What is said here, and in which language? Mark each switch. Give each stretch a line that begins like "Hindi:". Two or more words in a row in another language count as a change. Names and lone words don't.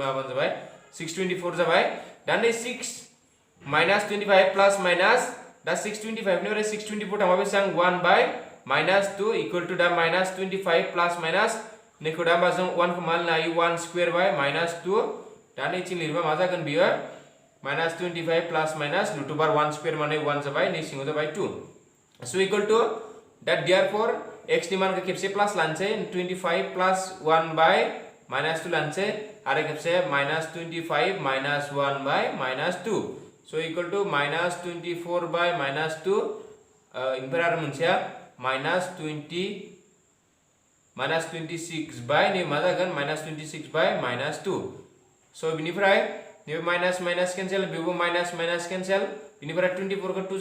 Bodo: माबानो जाबाय 624 जाबाय दा नै
English: 6 minus 25 plus minus
Bodo: दा 625 निफ्राय 624 थांबा बेसेबां
English: 1 by minus 2 equal to
Bodo: दा माइनास
English: 25 plus minus
Bodo: नैखौ दा होमबा जों 1 खौ मा लिरनो हायो
English: 1 square by minus 2
Bodo: दा नैथिं लिरबा मा जागोन बियो
English: minus 25 plus minus root over 1 square
Bodo: माने 1 जाबाय नै सिङाव जाबाय
English: 2 so equal to that therefore x
Bodo: नि मानखौ खेबसे प्लास लानोसै
English: 25 plus 1 by minus 2
Bodo: लानोसै आरो खेबसे
English: minus 25 minus 1 by minus 2 so equal to minus 24 by minus 2
Bodo: इनिफ्राय आरो मोनसेया माइनास 26 बाय नै मा जागोन
English: minus 26 by minus 2
Bodo: सो बिनिफ्राय नैबे
English: minus minus cancel
Bodo: बेबो
English: minus minus cancel
Bodo: बिनिफ्राय 24 खौ 2